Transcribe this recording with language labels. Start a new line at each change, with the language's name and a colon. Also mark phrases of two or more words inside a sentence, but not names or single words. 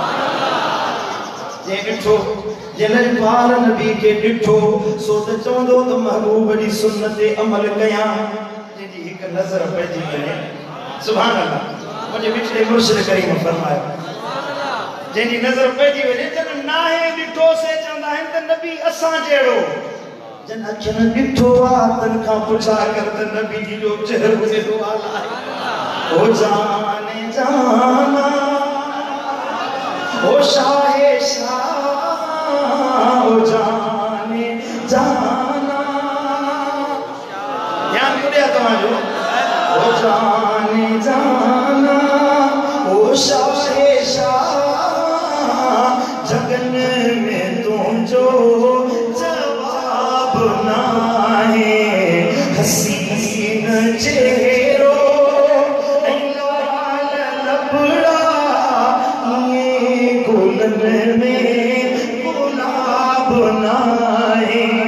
Sindhi: जे ॾिठो जंहिं पार नबी के ॾिठो सो त चवंदो त महबूब जी सुन्नत ते अमल कयां, जंहिंजी हिकु नज़र पइजी वञे।
Arabic: سبحان الله.
Sindhi: मुंहिंजे मिठड़े मुर्शिद करीम फरमायो जंहिंजी नज़र पइजी वञे जन नाहे ॾिठो से चवंदा आहिनि त नबी असां जहिड़ो, जन अखियुनि ॾिठो आहे तन खां पुछा कर त नबी जी जो चहिरो केॾो आला आहे। ओ जाने जाना ओ शाहे शाह ओ जाने जाना, ध्यान ॾिया तव्हांजो। ओ जाने जाना ओ शाहे शाह जगन में तुझो जवाब नाहे, हसीन चेहरो लाल लबड़ा ये गुलन में गुलाब नाहे।